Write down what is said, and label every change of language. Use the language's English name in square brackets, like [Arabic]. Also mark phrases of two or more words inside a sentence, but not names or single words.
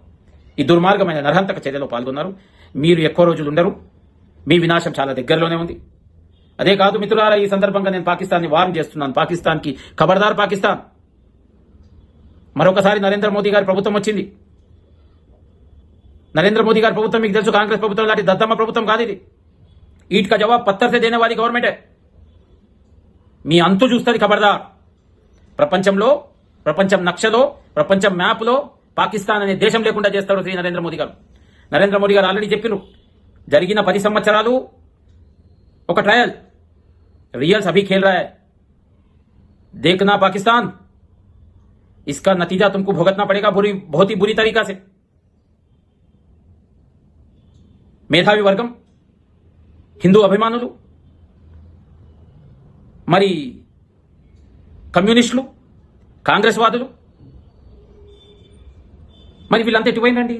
[Telugu] ఈ దుర్మార్గమైన నరహంతక చర్యలో పాల్గొన్నారు. మీరు ఎక్కువ రోజులు ఉండరు, మీ వినాశం చాలా దగ్గరలోనే ఉంది. అదే కాదు మిత్రులారా, ఈ సందర్భంగా నేను పాకిస్తాన్ని వార్న్ చేస్తున్నాను. పాకిస్తాన్కి ఖబర్దార్ పాకిస్తాన్. మరొకసారి నరేంద్ర మోదీ గారి ప్రభుత్వం వచ్చింది. నరేంద్ర మోదీ గారి ప్రభుత్వం మీకు తెలుసు, కాంగ్రెస్ ప్రభుత్వం లాంటి దద్దమ్మ ప్రభుత్వం కాదు ఇది. [Hindi] ईंट का जवाब पत्थर से देने वाली गवर्नमेंट. [Telugu] మీ అంతు చూస్తుంది ఖబర్దార్. ప్రపంచం నక్షలో, ప్రపంచం మ్యాప్లో పాకిస్తాన్ అనే దేశం లేకుండా చేస్తాడు శ్రీ నరేంద్ర మోదీ గారు. నరేంద్ర మోదీ గారు ఆల్రెడీ చెప్పినారు, జరిగిన 10 సంవత్సరాలు ఒక ట్రయల్, [Hindi] रियल्स अभी खेल रहा है, देखना पाकिस्तान, इसका नतीजा तुमको भुगतना पड़ेगा बहुत ही बुरी तरीका से. [Telugu] మేధావి వర్గం, హిందూ అభిమానులు, మరి కమ్యూనిస్టులు, కాంగ్రెస్ వాదులు, మరి వీళ్ళంతా ఎటుపోయిందండి?